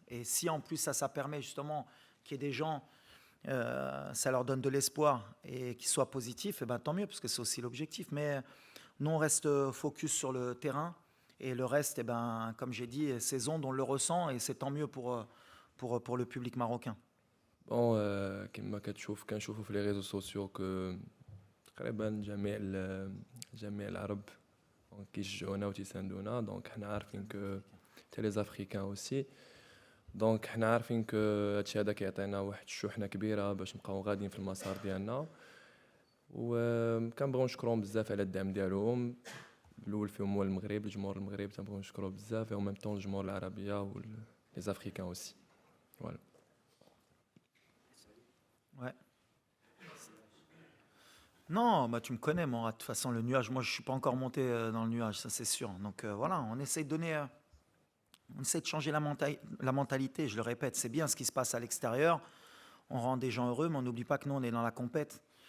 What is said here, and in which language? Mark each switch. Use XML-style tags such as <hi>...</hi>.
<fr>Et si en plus ça permet justement qu'il y ait des gens, ça leur donne de l'espoir et qu'ils soient positifs, tant mieux, parce que c'est aussi l'objectif. Mais nous on reste focus sur le terrain. Et le reste, comme j'ai dit, ces ondes, on le ressent et c'est tant mieux pour le public marocain.</fr> <ar>بون كما كنشوفوا في لي ريزو سوسيو كو تقريبا جميع العرب كيشجعونا وتيساندونا دونك حنا عارفين كو حتى لي زافريكان اوسي دونك حنا عارفين كو هادشي هذا كيعطينا واحد الشحنه كبيره باش نبقاو غاديين في المسار ديالنا وكنبغيو نشكرهم بزاف على الدعم ديالهم الاول فيهم هو المغرب الجمهور المغرب تنبغيو نشكروه بزاف و ميم طون الجمهور العربيه و لي زافريكان اوسي فوالا.</ar> <fr>Ouais. Non, tu me connais, moi. De toute façon, le nuage, moi, je ne suis pas encore monté dans le nuage, ça c'est sûr. Donc voilà, on essaie de donner, on essaie de changer la mentalité, je le répète. C'est bien ce qui se passe à l'extérieur. On rend des gens heureux, mais on n'oublie pas que nous, on est dans la compète.</fr>